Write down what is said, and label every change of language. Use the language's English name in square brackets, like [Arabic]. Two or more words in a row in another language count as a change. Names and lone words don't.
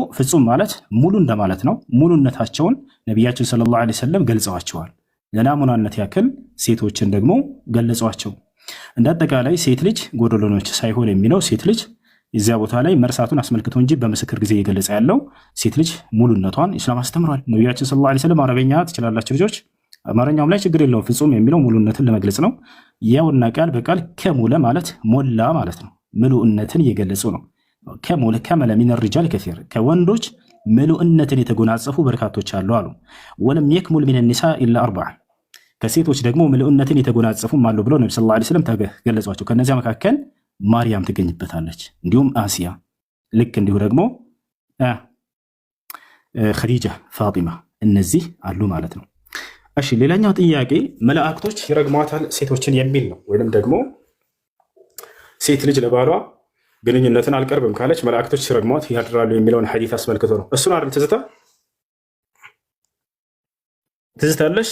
[Amharic] ፍጹም ማለት ሙሉ እንደማለት ነው። ሙሉነታቸውን ነቢያችን [Arabic] صلى الله عليه وسلم [Amharic] ገልጸዋቸዋል። ለናሙናነት ያክል ሴቶችን ደግሞ ገለጿቸው። እንደ አጠቃላይ ሴት ልጅ ጎደሎ ነች ሳይሆን የሚለው ሴት ልጅ እዚያ ቦታ ላይ መርሳቱን አስመልክቶ እንጂ በምስክር ጊዜ እየገለጸ ያለው ሴት ልጅ ሙሉነቷን ኢስላም አስተምሯል። ነቢያችን [Arabic] صلى الله عليه وسلم [Amharic] አረበኛ ትችላላችሁ ልጆች፣ አማርኛውም ላይ ችግር የለውም። ፍጹም የሚለው ሙሉነትን ለመግለጽ ነው። ያውና ቃል በቃል ከሙለ ማለት ሞላ ማለት ነው። ምሉዕነትን እየገለጹ ነው። [Arabic] كمل كمل من الرجال كثير [Amharic] ከወንዶች ምሉዕነትን የተጎናጸፉ በርካቶች አሉ አሉ። [Arabic] ولم يكمل من النساء الا اربعه [Amharic] ከሴቶች ደግሞ ምሉዕነትን የተጎናጸፉም አሉ ብለው ነብዩ [Arabic] صلى الله عليه وسلم [Amharic] ተገለጿቸው። ከነዚያ መካከል ማርያም ትገኝበታለች፣ እንዲሁም አሲያ፣ ልክ እንዲሁ ደግሞ ኸዲጃ፣ ፋጢማ እነዚህ አሉ ማለት ነው። እሺ ሌላኛው ጥያቄ መላእክቶች ይረግሟታል ሴቶችን የሚል ነው። ወይንም ደግሞ ሴት ልጅ ለባሏ ግንኙነትን አልቀርብም ካለች መላእክቶች ሲረግሟት ያድራሉ የሚለውን ሐዲስ አስመልክቶ ነው። እሱን አይደል ትዝታ ትዝታለሽ?